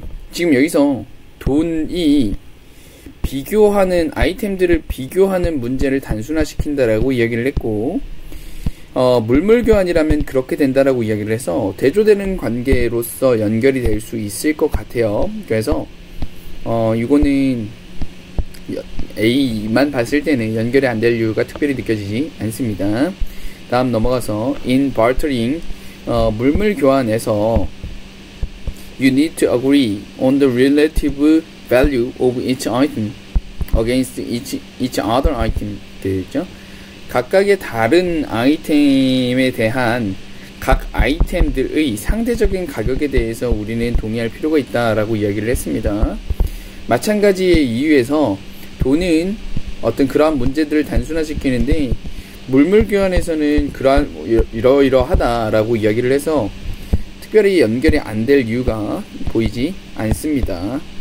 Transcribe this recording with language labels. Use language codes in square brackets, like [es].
[ko] 지금 여기서 돈이 비교하는 아이템들을 비교하는 문제를 단순화시킨다라고 이야기를 했고, 물물 교환이라면 그렇게 된다라고 이야기를 해서 대조되는 관계로서 연결이 될 수 있을 것 같아요. 그래서 이거는 A만 봤을 때는 연결이 안 될 이유가 특별히 느껴지지 않습니다. 다음 넘어가서 [en] in bartering, [ko] 물물 교환에서 [en] you need to agree on the relative value of each item against each other item [ko] 되죠. 각각의 다른 아이템에 대한 각 아이템들의 상대적인 가격에 대해서 우리는 동의할 필요가 있다라고 이야기를 했습니다. 마찬가지의 이유에서 돈은 어떤 그러한 문제들을 단순화시키는데 물물 교환에서는 이러이러하다라고 이야기를 해서 특별히 연결이 안 될 이유가 보이지 않습니다.